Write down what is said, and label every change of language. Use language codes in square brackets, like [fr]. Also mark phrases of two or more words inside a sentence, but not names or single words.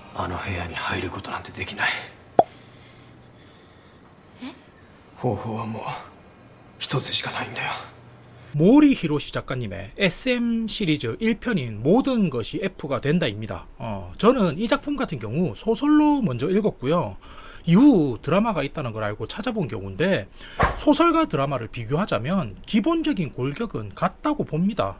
[ja] あの部屋に入ることなんてできない。方法はもう一つしかないんだよ。 [ko] 모리 히로시 작가님의 SM 시리즈 1편인 모든 것이 F가 된다입니다. 저는 이 작품 같은 경우 소설로 먼저 읽었고요. 이후 드라마가 있다는 걸 알고 찾아본 경우인데, 소설과 드라마를 비교하자면 기본적인 골격은 같다고 봅니다.